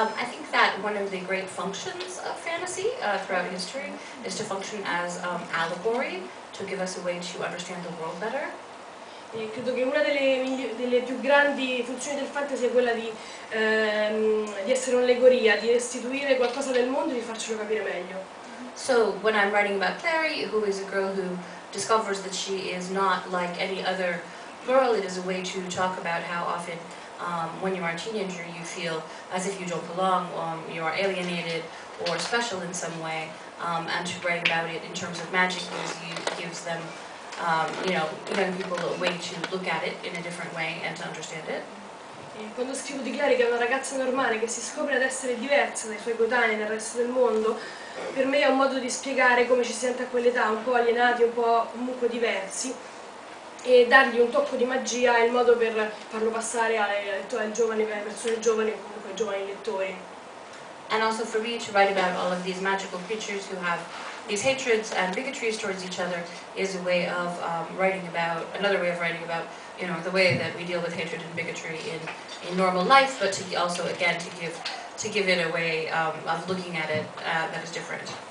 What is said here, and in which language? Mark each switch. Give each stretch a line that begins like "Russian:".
English: I think that one of the great functions of fantasy throughout history is to function as allegory, to give us a way to understand the world better.
Italian: E credo che una delle più grandi funzioni del fantasy è quella di essere un'allegoria, di restituire qualcosa del mondo e di farcelo capire meglio.
English: So when I'm writing about Clary, who is a girl who discovers that she is not like any other girl, it is a way to talk about how often when you are a teenager you feel as if you don't belong, you are alienated or special in some way, and to write about it in terms of magic gives them young people a way to look at it in a different way and to understand it.
Italian: E quando scrivo di Clary, che è una ragazza normale che si scopre ad essere diversa dai suoi coetanei nel resto del mondo, per me è un modo di spiegare come ci si sente a quell'età, un po' alienati, un po' comunque diversi, e dargli un tocco di magia è il modo per farlo passare alle persone giovani o comunque ai giovani lettori.
English: And also for me to write about all of these magical creatures who have these hatreds and bigotries towards each other is a way of another way of writing about, the way that we deal with hatred and bigotry in normal life, but to also, again, to give it a way of looking at it that is different.